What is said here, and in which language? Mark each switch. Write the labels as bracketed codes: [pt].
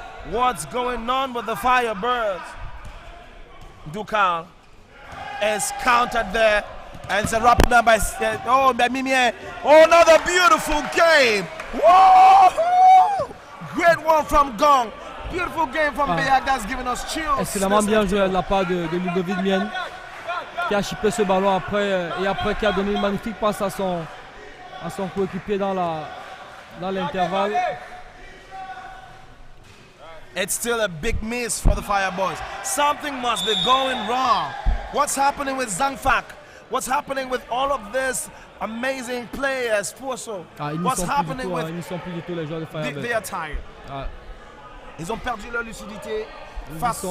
[en] What's going on with the Firebirds? Dukal is countered there, and it's a wrapped up by Mimie. Oh, another beautiful game. Whoa! Great one from Gong. Beautiful game from BEAC that's giving us chills. [fr] Excellemment bien joué de la part de Ludovic Mien, qui a chippé ce ballon après qui a donné une magnifique passe à son coéquipier dans l'intervalle. [en] It's still a big miss for the Fireboys. Something must be going wrong. What's happening with Zangfak? What's happening with all of this amazing players? What's happening with... [fr] Ils ne sont plus du tout les joueurs de Firebirds. [en] They are tired. [fr] Ils ont perdu leur lucidité face